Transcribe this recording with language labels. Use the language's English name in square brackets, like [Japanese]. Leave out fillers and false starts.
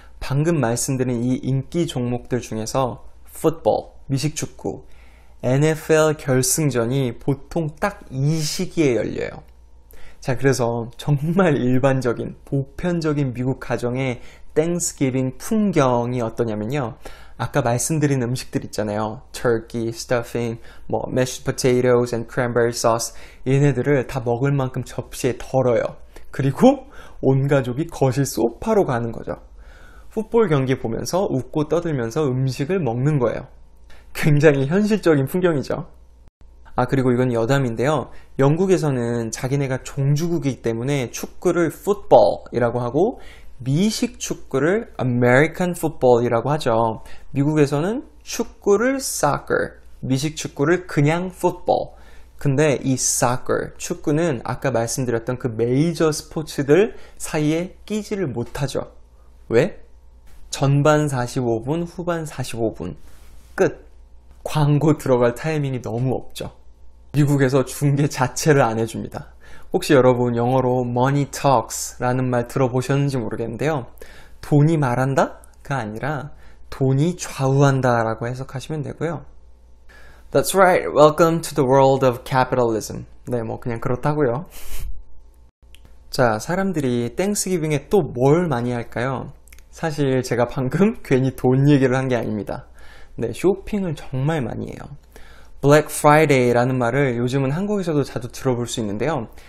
[Korean] 방금 말씀드린 이 인기 종목들 중에서 풋볼, 미식축구, NFL 결승전이 보통 딱 이 시기에 열려요. 자, 그래서 정말 일반적인 보편적인 미국 가정의 땡스기빙 풍경이 어떠냐면요. 아까 말씀드린 음식들 있잖아요. [English] turkey, stuffing, 뭐 mashed potatoes and cranberry sauce. [Korean] 얘네들을 다 먹을 만큼 접시에 덜어요. 그리고 온 가족이 거실 소파로 가는 거죠. 풋볼 경기 보면서 웃고 떠들면서 음식을 먹는 거예요. 굉장히 현실적인 풍경이죠. 아, 그리고 이건 여담인데요. 영국에서는 자기네가 종주국이기 때문에 축구를 football이라고 하고 미식 축구를 American football이라고 하죠. 미국에서는 축구를 soccer, 미식 축구를 그냥 football. 근데 이 soccer, 축구는 아까 말씀드렸던 그 메이저 스포츠들 사이에 끼지를 못하죠. 왜? 전반 45분, 후반 45분. 끝. 광고 들어갈 타이밍이 너무 없죠. 미국에서 중계 자체를 안 해줍니다. 혹시 여러분 영어로 [English] money talks [Korean] 라는 말 들어보셨는지 모르겠는데요. 돈이 말한다가 아니라 돈이 좌우한다 라고 해석하시면 되고요. [English] That's right. Welcome to the world of capitalism. [Korean] 네, 뭐 그냥 그렇다고요. 자, 사람들이 땡스기빙에 또 뭘 많이 할까요? 사실 제가 방금 괜히 돈 얘기를 한 게 아닙니다. 네, 쇼핑을 정말 많이 해요. Black Friday라는 말을 요즘은 한국에서도 자주 들어볼 수 있는데요.